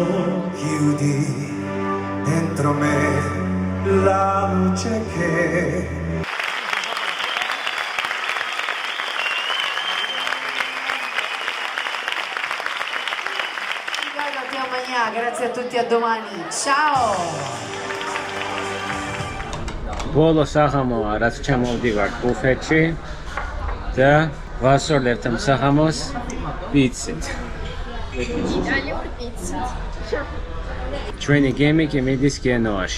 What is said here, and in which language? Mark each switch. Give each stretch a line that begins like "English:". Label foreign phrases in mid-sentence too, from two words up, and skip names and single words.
Italian: Chiudi dentro me la luce che Grazie a tutti, a domani. Ciao!
Georgian: ბოლო საღამოა, რაც ჩამოვდივარ ბუფეტში და ვასწორლებთ ამ საღამოს პიცით. ჩვენი გემი კი მიდის გენოაში.